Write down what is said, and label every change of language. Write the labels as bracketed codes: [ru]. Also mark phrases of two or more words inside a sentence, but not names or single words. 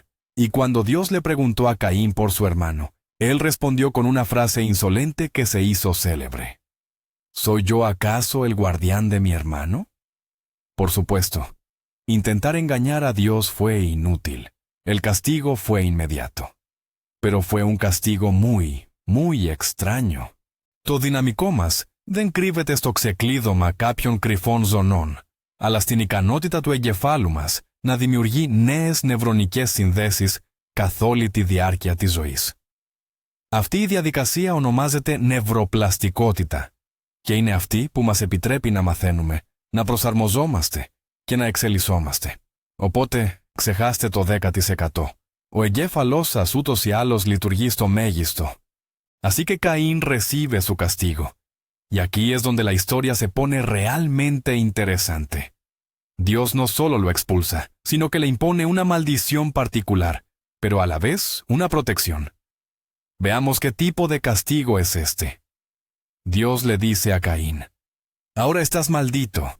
[es] Y cuando Dios le preguntó a Caín por su hermano, él respondió con una frase insolente que se hizo célebre. ¿Soy yo acaso el guardián de mi hermano? Por supuesto, intentar engañar a Dios fue inútil. El castigo fue inmediato. Pero fue un castigo muy, muy extraño. [el] Το δυναμικό δεν κρύβεται στο ξεκλείδωμα κάποιων κρυφών ζωνών, αλλά στην ικανότητα του εγκεφάλου μας να δημιουργεί νέες νευρονικές συνδέσεις καθ' όλη τη διάρκεια της ζωής. Αυτή η διαδικασία ονομάζεται νευροπλαστικότητα και είναι αυτή που μας επιτρέπει να μαθαίνουμε, να προσαρμοζόμαστε και να εξελισσόμαστε. Οπότε, ξεχάστε το 10%. Ο εγκέφαλός σας ούτως ή άλλως λειτουργεί στο μέγιστο. [es] Así que Caín recibe su castigo. Y aquí es donde la historia se pone realmente interesante. Dios no solo lo expulsa, sino que le impone una maldición particular, pero a la vez una protección. Veamos qué tipo de castigo es este. Dios le dice a Caín: ahora estás maldito.